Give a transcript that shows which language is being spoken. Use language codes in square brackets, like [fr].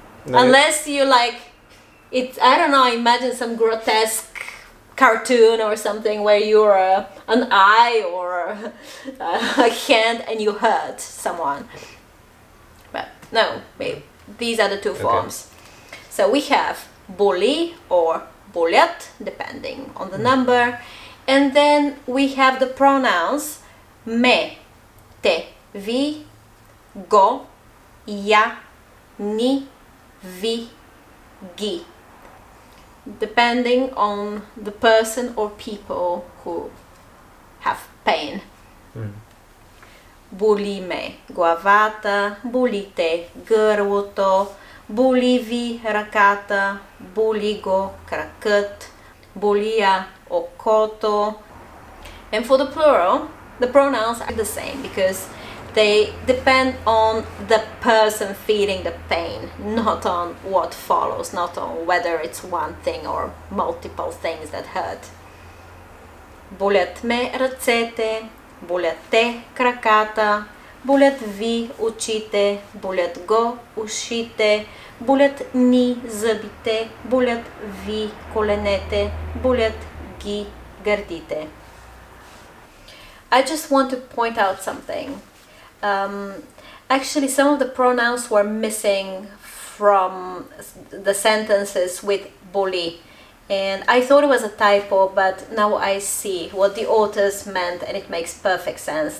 [en] Unless you like it, I don't know, imagine some grotesque cartoon or something where you're an eye or a hand and you hurt someone. But no, these are the two forms. So we have боли or болят, depending on the number. And then we have the pronouns ме, те, ви, го, я, ни, ви, ги. Depending on the person or people who have pain. [bg] Боли ме главата, боли те гърлото, боли ви ръката, боли го кракът, боли я окото. [en] And for the plural, the pronouns are the same because they depend on the person feeling the pain, not on what follows, not on whether it's one thing or multiple things that hurt. [bg] Болят ме ръцете, болят те краката, болят ви очите, болят го ушите, болят ни зъбите, болят ви коленете, болят ги гърдите. [en] I just want to point out something. Actually, some of the pronouns were missing from the sentences with boli. And I thought it was a typo, but now I see what the authors meant and it makes perfect sense.